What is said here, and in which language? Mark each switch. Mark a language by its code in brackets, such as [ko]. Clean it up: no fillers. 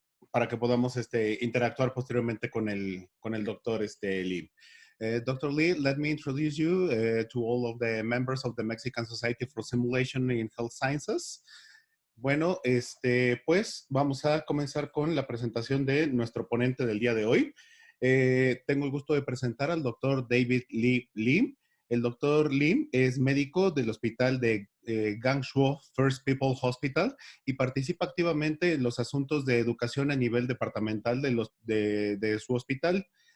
[es] para que podamos interactuar posteriormente con el doctor Lee. [en] Dr. Lee, let me introduce you to all of the members of the Mexican Society for Simulation in Health Sciences. [es] Bueno, pues vamos a comenzar con la presentación de nuestro ponente del día de hoy. Tengo el gusto de presentar al doctor David Lee Lim. El doctor Lim es médico del hospital de Guangzhou First People Hospital y participa activamente en los asuntos de educación a nivel departamental de su hospital.